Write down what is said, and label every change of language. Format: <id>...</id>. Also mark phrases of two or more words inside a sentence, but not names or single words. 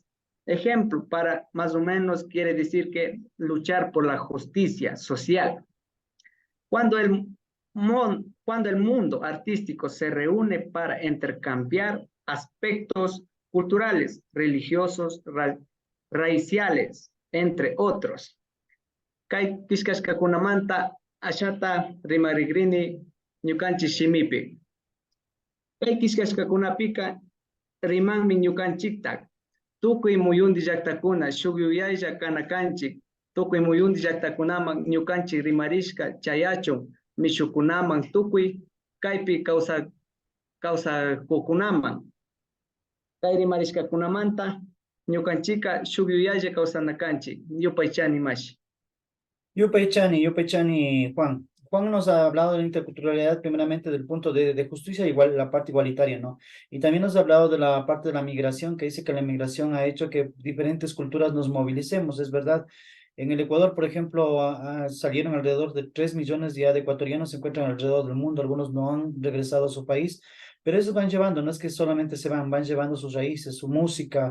<es>Ejemplo, para más o menos quiere decir que luchar por la justicia social. Cuando el mundo artístico se reúne para intercambiar aspectos culturales, religiosos, raciales, entre otros.</es> <qu>Kay kishkashkakunamanta ashata rimarigrini ñukanchik shimipi. Kay kishkashkakunapika rimanmi ñukanchikta. Tukuy muyundi llaqtakuna shukyuyaylla kanakanchik. Tukuy muyundi llaqtakunaman ñukanchik rimarishka chayachun mishukunaman tukuy kaypi kawsakukunaman. Kay rimarishkakunamanta ñukanchika shukyuyaylla kawsanakanchik. Yupaychani mashi. Yupaychani, Juan.</qu> <es>Juan nos ha hablado de la interculturalidad primeramente del punto de justicia, igual la parte igualitaria, ¿no? Y también nos ha hablado de la parte de la migración, que dice que la migración ha hecho que diferentes culturas nos movilicemos, es verdad. En el Ecuador, por ejemplo, salieron alrededor de 3 millones ya de ecuatorianos, se encuentran alrededor del mundo, algunos no han regresado a su país, pero esos van llevando, no es que solamente se van llevando sus raíces, su música.</es>